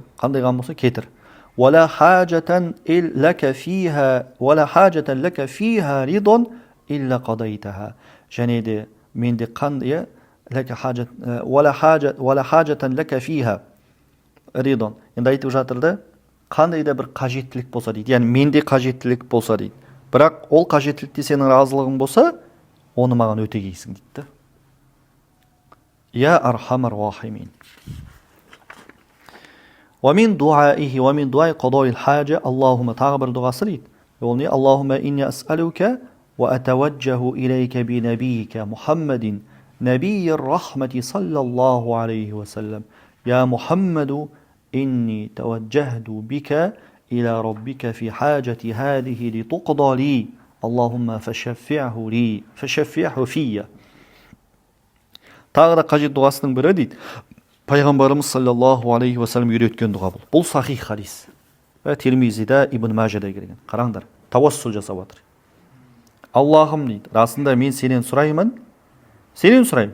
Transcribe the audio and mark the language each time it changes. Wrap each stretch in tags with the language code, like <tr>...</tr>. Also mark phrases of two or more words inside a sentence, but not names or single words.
<kk>Қандай ғам болса кетір.</kk> <ar>ولا حاجة لك فيها رضا إلا قضيتها.</ar> <kk>және де менде қандай</kk> <ar>لك حاجة ولا حاجة لك فيها رضا.</ar> <kk>Енді айтып жатыр да, қандай да бір қажеттілік болса дейді. Яғни менде қажеттілік болса дейді. Бірақ ол қажеттілікте сенің разылығың болса, оны маған өтегейсің дейді.</kk> <ar>يا أرحم الراحمين. ومن دعائه ومن دعاء قضاء الحاجة اللهم تغبر دعاء سريد يقولني اللهم إني أسألك وأتوجه إليك بنبيك محمد نبي الرحمة صلى الله عليه وسلم يا محمد إني توجهت بك إلى ربك في حاجة هذه لتقضى لي اللهم فشفعه في.</ar> <kk>Тағы да қажет дұғасының бірі дейді. Пайғамбарымыз</kk> <ar>صلى الله عليه وسلم</ar> <kk>үйреткен дұға бұл. Бұл сахих хадис. Тирмизиде, Ибн Мажада келген. Қараңдар, тавассул жасап жатыр. Аллахым дейді, расында мен сенен сұраймын. Сенен сұраймын.</kk>